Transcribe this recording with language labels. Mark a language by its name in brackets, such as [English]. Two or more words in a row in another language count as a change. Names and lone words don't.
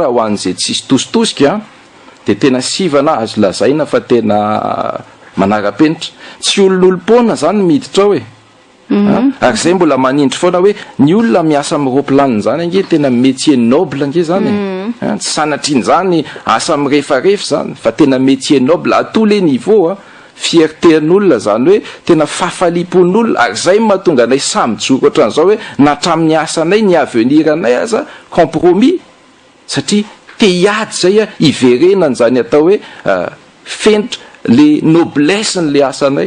[Malagasy] ho an'izay tsisy tositosika dia tena sivana azo lazaina fa tena manara-penitra tsy olon'olom-pona zany miditra hoe ary zay mbola manindry foana hoe ny olona miasa amin'ny roplanina zany ange tena [French] métier noble [Malagasy] ange zany tsy sanatriany zany asa mirefarefa zany fa tena [French] métier noble à tous les niveaux fierté [Malagasy] n'olona zany hoe tena fafalipon'olona ary zay mahatonga anay samy joro ohatran'izao hoe natramin'ny asanay ny avenir anay aza compromis satria te hiady zay iverenany zany atao hoe fenitra le noblesse ny le asanay